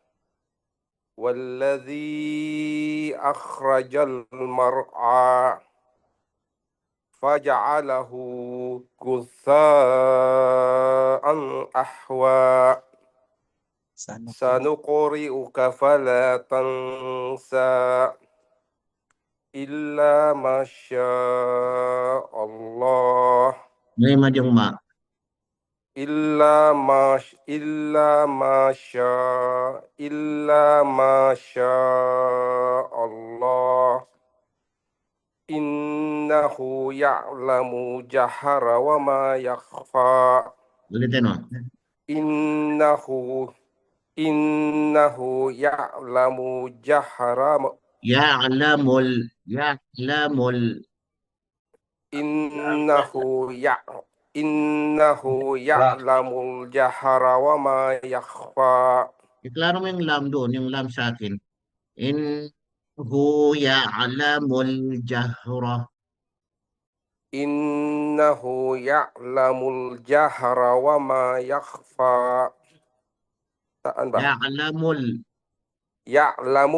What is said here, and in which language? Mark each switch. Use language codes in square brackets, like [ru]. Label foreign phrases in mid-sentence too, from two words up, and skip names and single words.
[ar] والذي أخرج المرعى فجعله غثاء أحوى سنقرئك فلا تنسى إلا ما شاء الله [tl] May madyong ma. [ar] إلا ما شاء الله إنه يعلم جهر وما يخفى [tl] Ulitin mo. [ar] إنه يعلم جهر Ya'lamul إنه يعلم الجهر وما يخفى [tl] Iklaro mo yung lam doon, yung lam sa akin. [ar] إنه يعلم الجهر. إنه يعلم الجهر وما يخفى Ya'lamul. يعلم